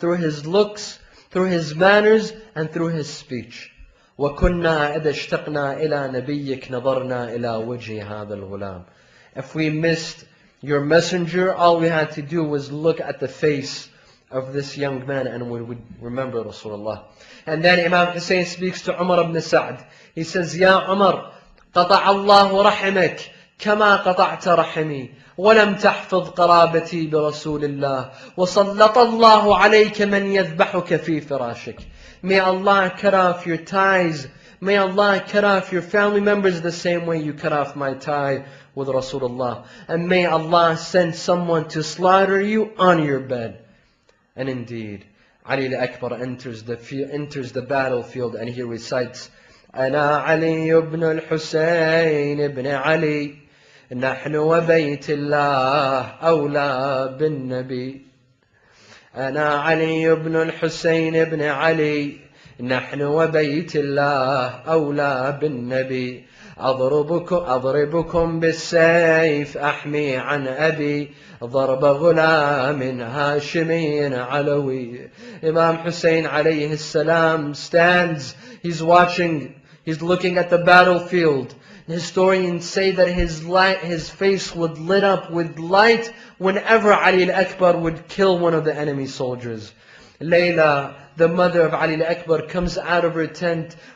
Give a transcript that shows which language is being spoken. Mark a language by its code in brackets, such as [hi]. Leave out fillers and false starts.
[en] Through his looks, through his manners, and through his speech. [ar] وَكُنَّا إِذَا اشْتَقْنَا إِلَى نَبِيِّكَ نَظَرْنَا إِلَى وَجْهِ هَذَا الْغُلَامِ. [en] If we missed your messenger, all we had to do was look at the face of this young man and we would remember Rasulullah. And then Imam Hussain speaks to Umar ibn Sa'd. He says, Ya Umar, [ar] قطع الله رحمك كما قطعت رحمي ولم تحفظ قرابتي برسول الله وسلط الله عليك من يذبحك في فراشك. [en] May Allah cut off your ties. May Allah cut off your family members the same way you cut off my tie with Rasulullah. And may Allah send someone to slaughter you on your bed. And indeed, Ali al-Akbar enters the battlefield and he recites, [ar] أنا علي بن الحسين بن علي نحن وبيت الله أولى بالنبي. أنا علي بن الحسين بن علي نحن وبيت الله أولى بالنبي. أضربكم بالسيف أحمي عن أبي ضرب غلام هاشمي علوي. [en] Imam Hussain alayhi salam stands, he's watching, he's looking at the battlefield. Historians say that his face would lit up with light whenever Ali al-Akbar would kill one of the enemy soldiers. Layla, the mother of Ali al-Akbar, comes out of her tent.